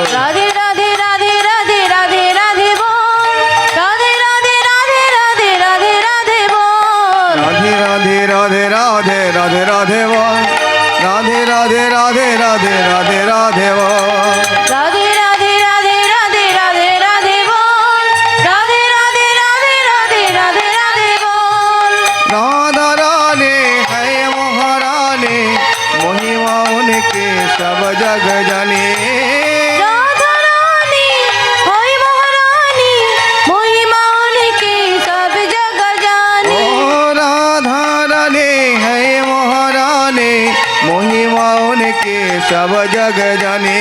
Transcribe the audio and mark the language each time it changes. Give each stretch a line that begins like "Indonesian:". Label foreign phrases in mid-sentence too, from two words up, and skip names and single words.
Bangla: রাধে রাধে রাধে রাধে রাধে রাধে বল, রাধে রাধে রাধে রাধে রাধে রাধে বল, রাধে রাধে রাধে রাধে রাধে রাধে বল, রাধে রাধে রাধে রাধে রাধে রাধে বল, রাধে রাধে রাধে রাধে রাধে রাধে বল, রাধে রাধে রাধে রাধে রাধে রাধে বল,
Hindi: राधा रानी है महारानी, महिमा उनके सब जग जाने, राधा रानी होई महारानी, महिमा उनकी सब जग जानी, ओ राधा रानी है महारानी, महिमा उनके सब जग जाने,